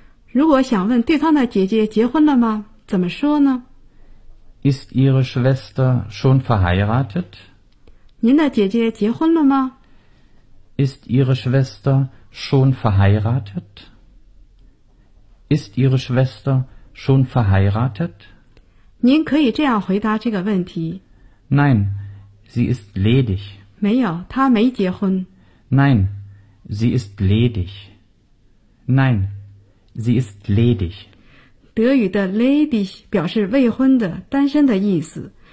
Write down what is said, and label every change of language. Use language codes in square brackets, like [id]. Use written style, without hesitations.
[zh] 如果想问对方的姐姐结婚了吗？怎么说呢？ [de] Ist Ihre Schwester schon verheiratet? [zh] 您的姐姐结婚了吗？ [de] Ist Ihre Schwester schon verheiratet? Ist Ihre Schwester schon verheiratet? [zh] 您可以这样回答这个问题。 [de] Nein, sie ist ledig. [zh] 没有，她没结婚。 [de] Nein, sie ist ledig. Nein, sie ist ledig. [zh] 德语的 ledig 表示未婚的、单身的意思。